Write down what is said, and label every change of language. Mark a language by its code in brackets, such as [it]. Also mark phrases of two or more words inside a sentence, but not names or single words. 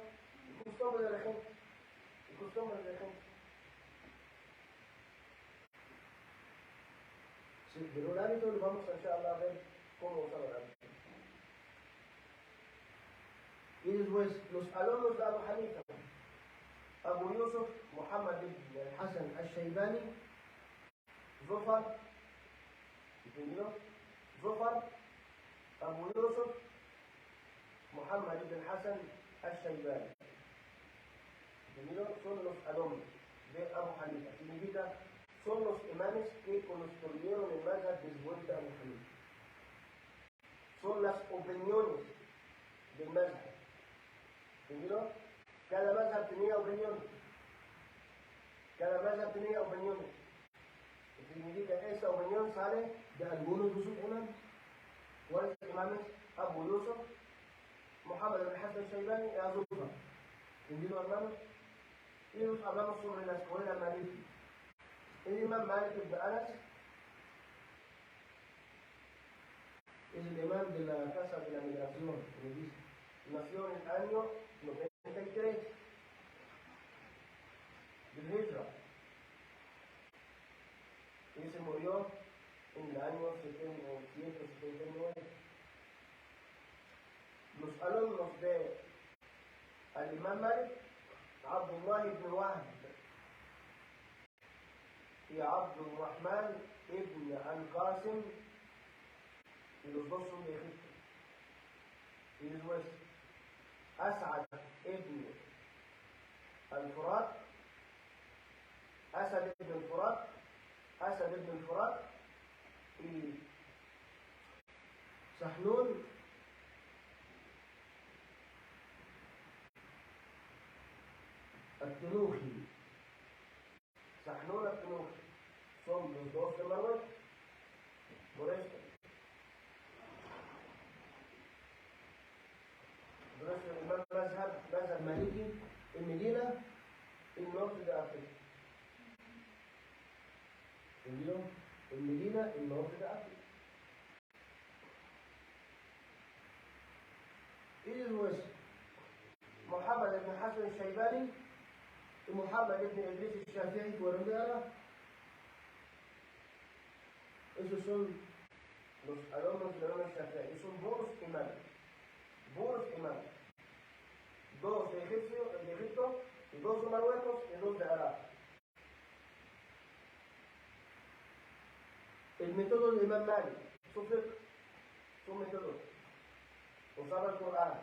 [es] El costumbre de la gente. El costumbre de la gente. Sí, pero el hábito lo vamos a [ar] إن شاء الله [es] a ver cómo usar el hábito. Y después, los alumnos de Abu Hanifa, Abu Yusuf, Muhammad ibn al-Hasan al-Shaybani, Zufar, ¿entendido? Zufar, Abu Yusuf, Muhammad ibn Hassan al-Shaybani. ¿Entendido? Son los alumnos de Abu Hanifa. Significa, son los imanes que construyeron el mazhab después de Abu Hanifa. Son las opiniones del mazhab. ¿Entendido? Cada mazhab tenía opiniones. Cada mazhab tenía opiniones. Significa, esa opinión sale de algunos de sus imanes. ¿Cuáles imanes? Abu Yusuf, Muhammad ibn Hassan al-Shaybani y Abu Zufar. ¿Entendido, hermanos? Y nos hablamos sobre la escuela Maliki. El imam Malik ibn Anas es el imam de la casa de la migración, como dice. Nació en el año 93 del Hijra y se murió en el año 179. Los alumnos de al-Imam Malik, Abdullah ibn Wahb y Abdul Rahman ibn al-Qasim, y los dos son de Egipto. Y después As'ad ibn al-Furat, Asad ibn al-Furat y Sahnun al-Tunuhi. Sahnun al-Tunuhi son los dos de Marruecos. Por esto. Entonces, el imam Mazhab Maliki en Medina, el norte de África. ¿Entendido? En Medina, el norte de África. Y después, Muhammad ibn Hassan al-Shaybani y Muhammad ibn Idris al-Shafi'i fueron de Arab. Esos son los alumnos de la Shafi'i. Y son buenos imanes. Dos de Egipto, y dos de Marruecos, y dos de Arab. El método de Imam Malik, su método, usaba el Corán.